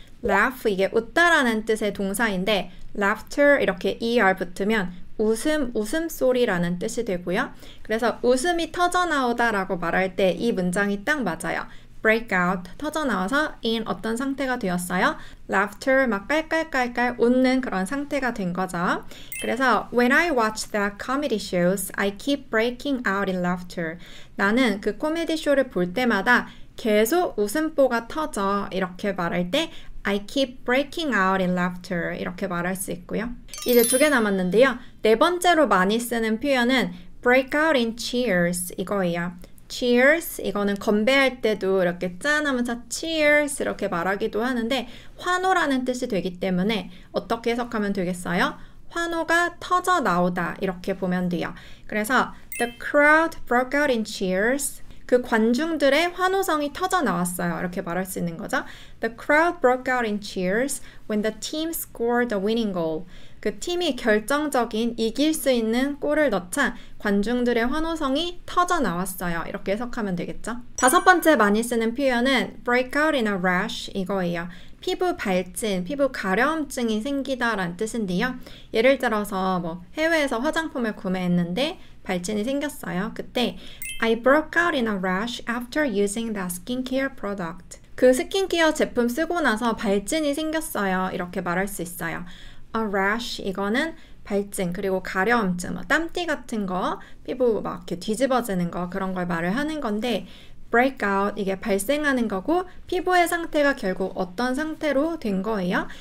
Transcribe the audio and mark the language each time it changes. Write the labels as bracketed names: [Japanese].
[Korean] laugh 이게 웃다라는 뜻의 동사인데 laughter 이렇게 er 붙으면 웃음, 웃음소리라는 뜻이 되고요. 그래서 웃음이 터져나오다 라고 말할 때 이 문장이 딱 맞아요. break out, 터져나와서 in 어떤 상태가 되었어요? laughter, 막 깔깔깔깔 웃는 그런 상태가 된 거죠. 그래서 [English] when I watch the comedy shows, I keep breaking out in laughter. [Korean] 나는 그 코미디 쇼를 볼 때마다 계속 웃음보가 터져 이렇게 말할 때 [English] I keep breaking out in laughter [Korean] 이렇게 말할 수 있고요. 이제 2개 남았는데요. 네 번째로 많이 쓰는 표현은 [English] break out in cheers [Korean] 이거예요. cheers 이거는 건배할 때도 이렇게 짠 하면서 cheers 이렇게 말하기도 하는데 환호라는 뜻이 되기 때문에 어떻게 해석하면 되겠어요? 환호가 터져 나오다 이렇게 보면 돼요. 그래서 [English] the crowd broke out in cheers [Korean] 그 관중들의 환호성이 터져 나왔어요. 이렇게 말할 수 있는 거죠. [English] The crowd broke out in cheers when the team scored the winning goal. [Korean] 그 팀이 결정적인 이길 수 있는 골을 넣자 관중들의 환호성이 터져 나왔어요. 이렇게 해석하면 되겠죠. 5번째 많이 쓰는 표현은 [English] break out in a rash [Korean] 이거예요. 피부 발진, 피부 가려움증이 생기다라는 뜻인데요. 예를 들어서 뭐 해외에서 화장품을 구매했는데 발진이 생겼어요. 그때 [English] I broke out in a rash after using that skincare product. [Korean] 그 스킨케어 제품 쓰고 나서 발진이 생겼어요. 이렇게 말할 수 있어요. A rash 이거는 발진 그리고 가려움증, 뭐 땀띠 같은 거, 피부 막 이렇게 뒤집어지는 거 그런 걸 말을 하는 건데 break out 이게 발생하는 거고 피부의 상태가 결국 어떤 상태로 된 거예요.